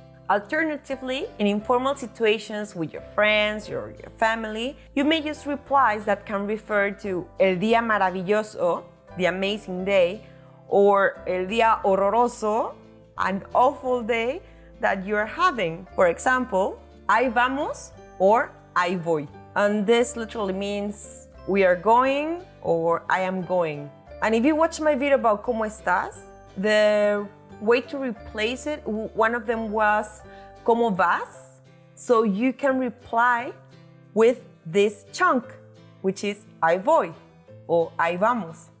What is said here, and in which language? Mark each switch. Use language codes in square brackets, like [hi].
[en] Alternatively, in informal situations with your friends or your family, you may use replies that can refer to [es] el día maravilloso, [en] the amazing day, or [es] el día horroroso, [en] an awful day that you're having. For example, [es] ahí vamos or ahí voy. [en] And this literally means we are going or I am going. And if you watch my video about [es] ¿Cómo estás?, [en] the way to replace it, one of them was [es] ¿Cómo vas? [en] So you can reply with this chunk, which is [es] ahí voy [en] or [es] ahí vamos.